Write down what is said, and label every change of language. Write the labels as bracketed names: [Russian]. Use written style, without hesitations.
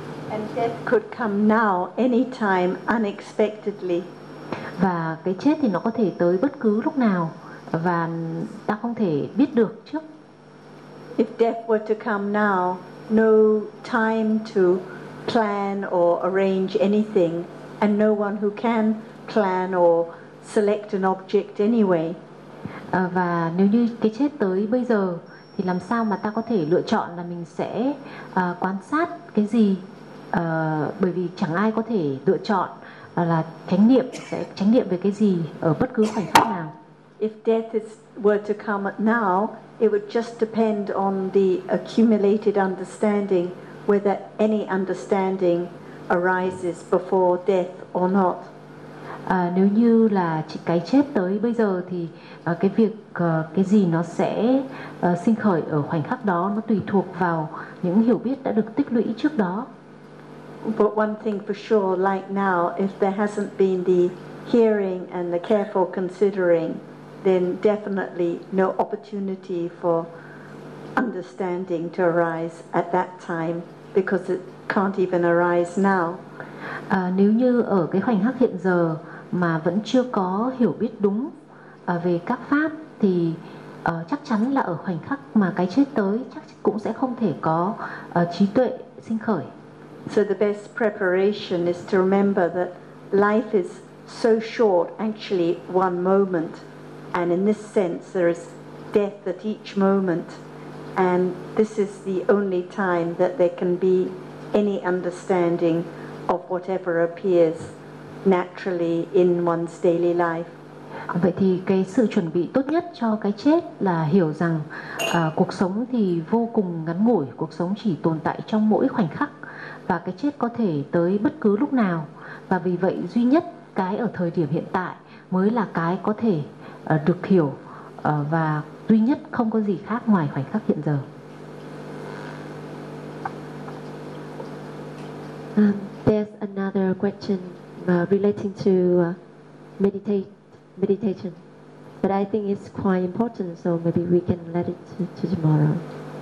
[English] And death could come now, anytime, unexpectedly. [Vietnamese] Và cái chết thì nó có thể tới bất cứ lúc nào và ta không thể biết được trước. [English] If death were to come now, no time to plan or arrange anything, and no one who can plan or select an object anyway. [Vietnamese] Và nếu như cái chết tới bây giờ thì làm sao mà ta có thể lựa chọn là mình sẽ quan sát cái gì, bởi vì chẳng ai có thể lựa chọn là chánh niệm sẽ chánh niệm về cái gì ở bất cứ khoảnh khắc nào. [English] If death were to come now, it would just depend on the accumulated understanding, whether any understanding arises before death or not. [Vietnamese] Nếu như là cái chết tới bây giờ thì cái việc cái gì nó sẽ sinh khởi ở khoảnh khắc đó nó tùy thuộc vào những hiểu biết đã được tích lũy trước đó. [English] But one thing for sure, like now, if there hasn't been the hearing and the careful considering, then definitely no opportunity for understanding to arise at that time, because it can't even arise now. [Vietnamese] Nếu như ở cái khoảnh khắc hiện giờ mà vẫn chưa có hiểu biết đúng về các pháp thì chắc chắn là ở khoảnh khắc mà cái chết tới chắc cũng sẽ không thể có trí tuệ sinh khởi. [English] So the best preparation is to remember that life is so short, actually one moment, and in this sense there is death at each moment, and this is the only time that there can be any understanding of whatever appears naturally in one's daily life. [Vietnamese] Vậy thì cái sự chuẩn bị tốt nhất cho cái chết là hiểu rằng cuộc sống thì vô cùng ngắn ngủi, cuộc sống chỉ tồn tại trong mỗi khoảnh khắc và cái chết có thể tới bất cứ lúc nào, và vì vậy duy nhất cái ở thời điểm hiện tại mới là cái có thể được hiểu và duy nhất, không có gì khác ngoài khoảnh khắc hiện giờ. [English] There's another question relating to meditation, but I think it's quite important, so maybe we can let it to tomorrow.